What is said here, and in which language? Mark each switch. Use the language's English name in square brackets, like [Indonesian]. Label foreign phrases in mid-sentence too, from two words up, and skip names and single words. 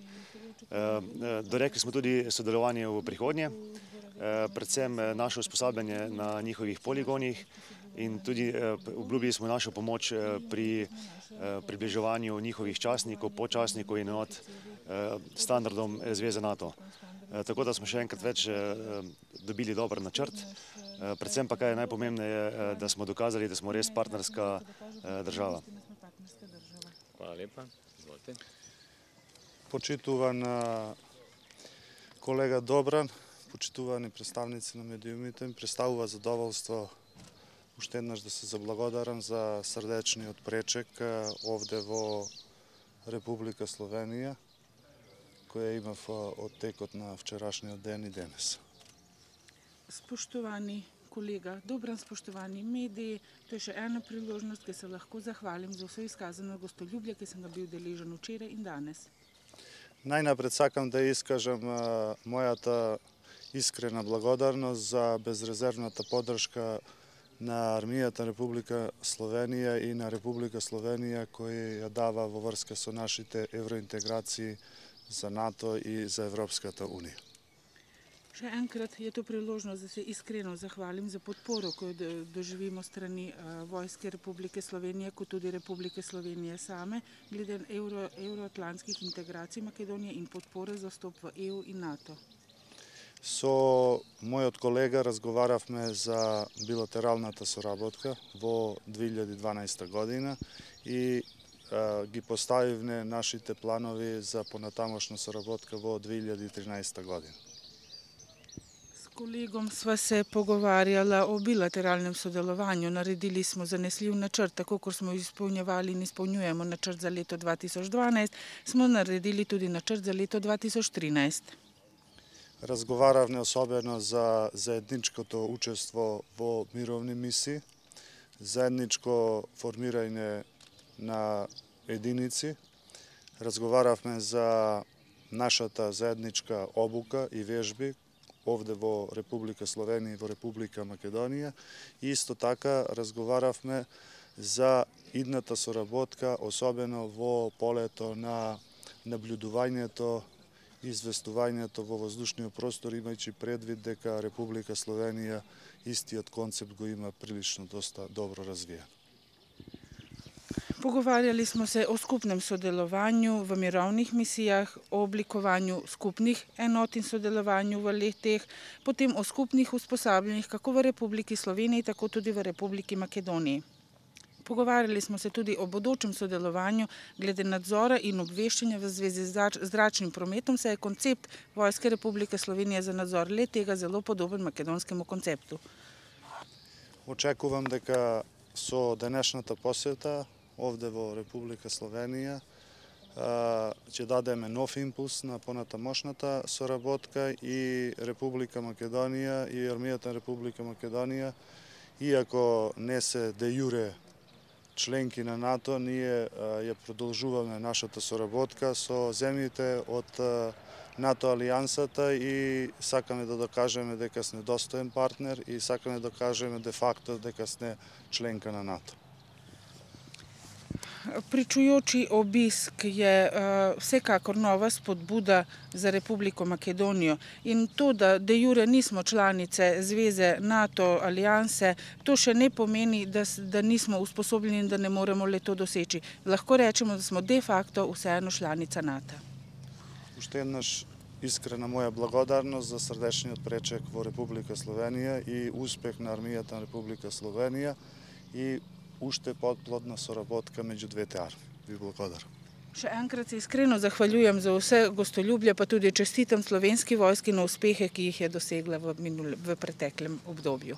[Slovenian] Dorekli smo tudi sodelovanje v prihodnje, predvsem naše usposabljanje na njihovih poligonih in tudi obljubili smo našo pomoč pri približevanju njihovih častnikov, podčastnikov in enot standardom zveze NATO. Tako da smo še enkrat več dobili dober načrt, predvsem pa kaj je najpomembneje, da smo dokazali, da smo res partnerska država. Hvala lepa, izvolite. [Macedonian] Почитуван колега Добран, почитувани представници на медиумите, ми представува задоволство уште еднаш да се заблагодарам за срдечниот пречек овде во Република Словенија, која имав од текот на вчерашниот ден и денес. [Slovenian] Spoštovani kolega Dobran, spoštovani mediji, to je še ena priložnost, ki se lahko zahvalim za vse izkazano gostoljublje, ki sem ga bil deležen včeraj in danes. [Macedonian] Најнапред сакам да искажам мојата искрена благодарност за безрезервната поддршка на армијата Република Словенија и на Република Словенија која ја дава во врска со нашите евроинтеграции за НАТО и за Европската унија. [Slovenian] Še enkrat je to priložnost, da se iskreno zahvalim za podporo, ko jo doživimo strani Vojske Republike Slovenije, kot tudi Republike Slovenije same, glede euroatlantskih integracij Makedonije in podpore za vstop v EU in NATO. [Macedonian] Со мојот колега разговаравме за билатералната соработка во 2012 година и ги поставивме нашите планови за понатамошна соработка во 2013 година. [Slovenian] S kolegom sva se pogovarjala o bilateralnem sodelovanju. Naredili smo zanesljiv načrt, tako kot smo izpolnjevali in izpolnjujemo načrt za leto 2012, smo naredili tudi načrt za leto 2013. [Macedonian] Разговаравме особено за заедничкото учество во мировни мисии, заедничко формирање на единици, разговаравме за нашата заедничка обука и вежби овде во Република Словенија и во Република Македонија и исто така разговаравме за идната соработка, особено во полето на наблюдувањето и известувањето во воздушниот простор, имајќи предвид дека Република Словенија истиот концепт го има прилично доста добро развиен. [Slovenian] Pogovarjali smo se o skupnem sodelovanju v mirovnih misijah, o oblikovanju skupnih enot in sodelovanju v letih, potem o skupnih usposabljanjih kako v Republiki Sloveniji, tako tudi v Republiki Makedoniji. Pogovarjali smo se tudi o bodočem sodelovanju glede nadzora in obveščanja v zvezi z zračnim prometom, saj je koncept Vojske Republike Slovenije za nadzor le-tega zelo podoben makedonskemu konceptu. [Macedonian] Очекувам дека со денешната посета овде во Република Словенија ќе дадеме нов импулс на понатамошната соработка и Република Македонија и армијата на Република Македонија, иако не се [Latin] de jure [Macedonian] членки на НАТО, ние ја продолжуваме нашата соработка со земјите од НАТО алијансата и сакаме да докажеме дека сме достоен партнер и сакаме да докажеме [Latin] de facto [Macedonian] дека сме членка на НАТО. [Slovenian] Pričujoči obisk je vsekakor nova spodbuda za Republiko Makedonijo in to, da [Latin] de jure [Slovenian] nismo članice zveze NATO alijanse, to še ne pomeni, da nismo usposobljeni in da ne moremo le to doseči. Lahko rečemo, da smo [Latin] de facto [Slovenian] vseeno članica NATO. [Macedonian] Уште еднаш искрена моја благодарност за срдечниот пречек во Република Словенија и успех на армијата на Република Словенија и уште поплодна соработка меѓу двете армии. Ви благодарам. [Slovenian] Še enkrat se iskreno zahvaljujem za vse gostoljublje, pa tudi čestitam Slovenski vojski na uspehe, ki jih je dosegla v preteklem obdobju.